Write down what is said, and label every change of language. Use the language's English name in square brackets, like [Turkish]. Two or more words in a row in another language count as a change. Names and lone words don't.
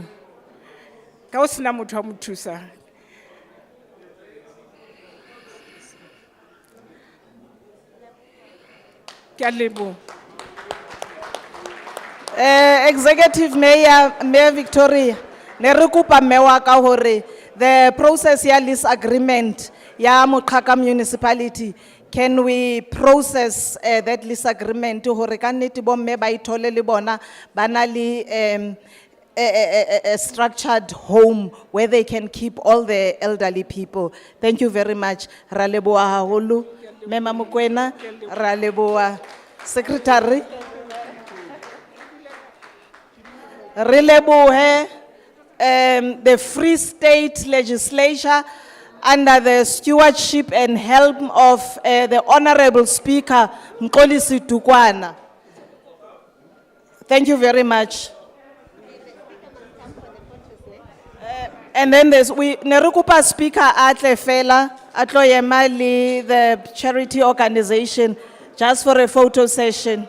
[Southern Sotho] Ka o sena motho a mo thusa. Ke a leboha. Executive Mayor Victoria, ne re kopa mme wa ka hore [English] the process [Southern Sotho] ya [English] lease agreement [Southern Sotho] ya Moqhaka municipality, [English] can we process that lease agreement [Southern Sotho] hore ka nnete bo mme ba ithole le bona ba na le [English] a structured home where they can keep all the elderly people. Thank you very much. [Southern Sotho] Ra leboha haholo Mema Mokoena, ra leboha Secretary. [English] Re lebohe the Free State Legislature under the stewardship and helm of the Honorable Speaker Mxolisi Dukwana. Thank you very much. And then there's Nerukupa Speaker Atle Fela, Atlo Yemali, the charity organization, just for a photo session.